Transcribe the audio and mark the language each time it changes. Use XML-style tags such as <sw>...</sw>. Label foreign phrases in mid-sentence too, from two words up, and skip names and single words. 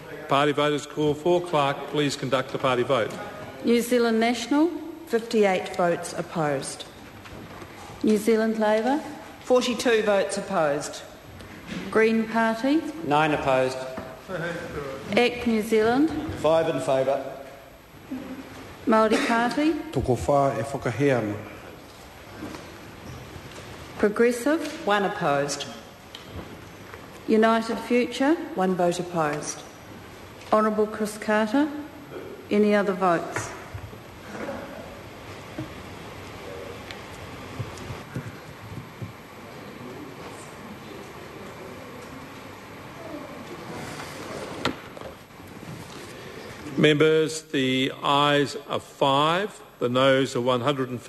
<en>party vote is called for. Clerk, please conduct the party vote. New Zealand National, 58 votes opposed. New Zealand Labour, 42 votes opposed. Green Party, 9 opposed. ACT New Zealand, 5 in favour. Māori Party,</en> <mi>Toko whā e whakahea.</mi> <en>Progressive, 1 opposed. United Future, 1 vote opposed. Honourable Chris Carter. Any other votes? Members, the ayes are 5, the noes are 115.</en>